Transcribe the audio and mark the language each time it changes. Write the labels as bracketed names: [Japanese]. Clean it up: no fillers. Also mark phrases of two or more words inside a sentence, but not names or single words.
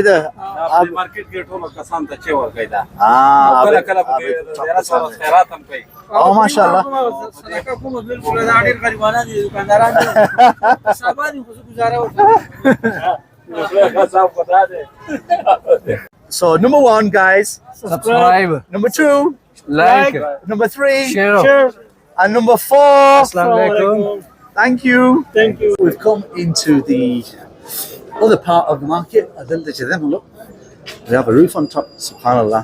[Pashto] مارکیټ کې ټول کسان ته چې ورګی دا کله کله په سره خیرات هم کوي او ماشاءالله صدقه کوم بالکل دا ډیر غریبانه دي دکانداران دي صاحبانی خو گزاره وکړه [English] So number 1 guys subscribe number 2 like number 3 share and number 4 [Arabic] السلام عليكم. [English] Thank you we've come into the other part of the market. Look, we have a roof on top, subhanallah.